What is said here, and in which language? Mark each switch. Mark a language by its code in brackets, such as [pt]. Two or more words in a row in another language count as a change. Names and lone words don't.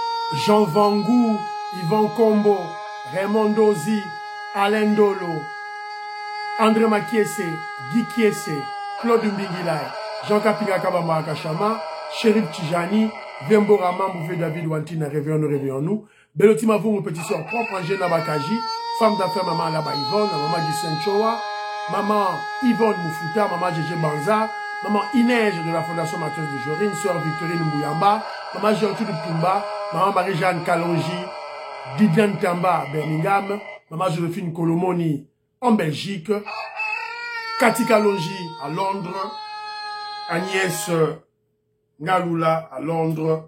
[fr] Jean Vangou, Yvan Combo, Raymond Dozi, Alain Dolo, André Makiese, Guy Kiese, Claude Mbingilay, Jean Kapinga Kabamba Akashama, Chérif Tijani, Vembo Raman, Bouffé David Wantine, réveillons-nous. Beloti Mavou, mon petit soeur propre, Angèle Nabakaji, femme d'affaires, maman Laba Yvonne, maman Gisèle Choa, maman Yvonne Moufuta, maman Gégé Banza, maman Inès de la Fondation Mathieu de Jorine, sœur Victorine Mbouyamba, maman Gertrude Pumba, maman Marie-Jeanne Kalonji, Didiane Tamba, Birmingham, maman Joséphine Colomoni, en Belgique, Cathy Kalonji à Londres, Agnès Ngalula à Londres.